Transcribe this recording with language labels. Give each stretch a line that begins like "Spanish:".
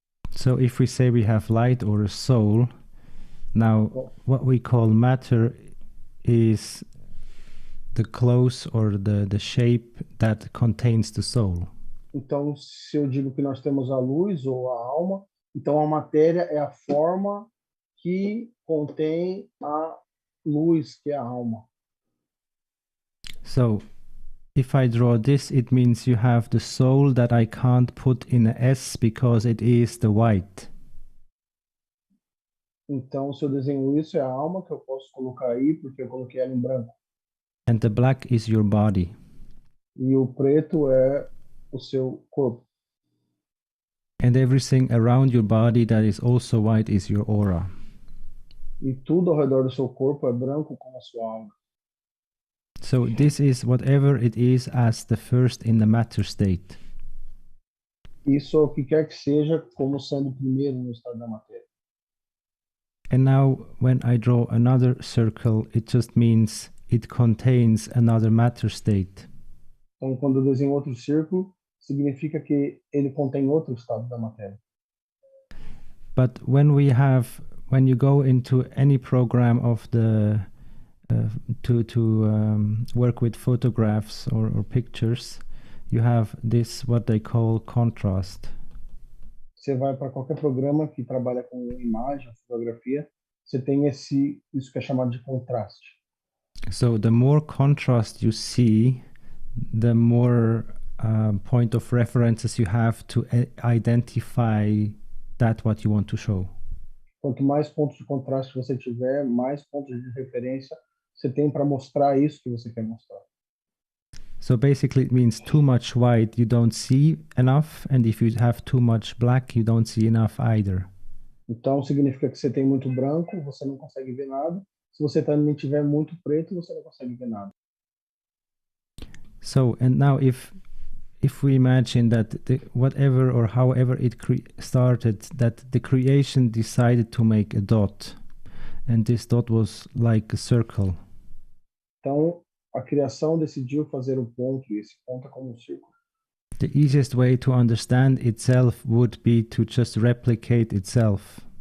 English: So if we say we have light or a soul, now what we call matter is the clothes or the shape that contains the soul.
Portuguese: Então, se eu digo que nós temos a luz ou a alma, então a matéria é a forma que contém a luz, que é a alma.
English: So if I draw this, it means you have the soul that I can't put in a S because it is the white.
Portuguese: Então, se eu desenho isso, é a alma que eu posso colocar aí, porque eu coloquei ela em branco.
English: And the black is your body.
Portuguese: E o preto é o seu corpo.
English: And everything around your body that is also white is your aura.
Portuguese: E tudo ao redor do seu corpo é branco como a sua alma.
English: So this is whatever it is as the first in the matter state.
Portuguese: Isso é o que quer que seja como sendo o primeiro no estado da matéria.
English: And now when I draw another circle, it just means it contains another matter state.
Portuguese: Então, quando eu desenho outro círculo, significa que ele contém outro estado da matéria.
English: But when you go into any program of the to work with photographs or pictures, you have this what they call contrast.
Portuguese: Você vai para qualquer programa que trabalha com imagem, fotografia, você tem isso que é chamado de contraste.
English: So the more contrast you see, the more point of references you have to identify that what you want to show.
Portuguese: Quanto mais pontos de contraste você tiver, mais pontos de referência você tem para mostrar isso que você quer mostrar.
English: So basically it means too much white you don't see enough, and if you have too much black you don't see enough either.
Portuguese: Então significa que você tem muito branco, você não consegue ver nada. Se você também tiver muito preto, você não consegue ver nada.
English: So and now if if we imagine that whatever or however it started, that the creation decided to make a dot, and this dot was like a circle.
Portuguese: Então, a criação decidiu fazer um ponto, e esse ponto é como um círculo.
English: The easiest way to understand itself would be to just replicate itself.